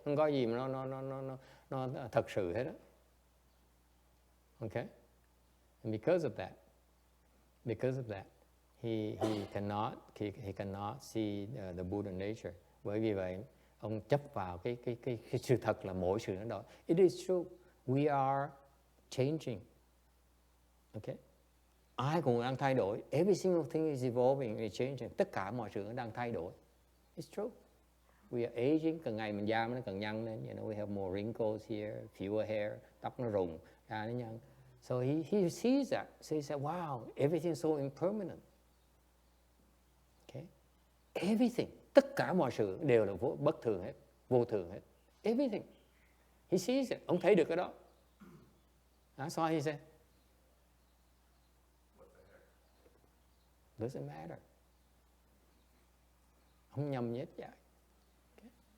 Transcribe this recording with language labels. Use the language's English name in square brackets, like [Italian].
[Vietnamese] Không có gì mà nó thật sự hết đó. [English] Okay? And because of that, he cannot see the Buddha nature. [Vietnamese] Bởi vì vậy, ông chấp vào cái sự thật là mỗi sự nó đổi. [English] It is true. We are changing. Okay? [Vietnamese] Ai cũng đang thay đổi. [English] Every single thing is evolving and changing. [Vietnamese] Tất cả mọi sự nó đang thay đổi. [English] It's true. We are aging. [Vietnamese] Càng ngày mình da nó càng nhăn lên. [English] You know, we have more wrinkles here, fewer hair. [Vietnamese] Tóc nó rụng, da nó nhăn. [English] So he sees that. So he said, wow, everything's so impermanent. Okay? Everything. [Vietnamese] Tất cả mọi sự đều là bất thường hết, vô thường hết. [English] Everything. He sees it. [Vietnamese] Ông thấy được cái đó. [English] That's why he said, doesn't matter. [Vietnamese] Không nhầm nhất vậy. Okay.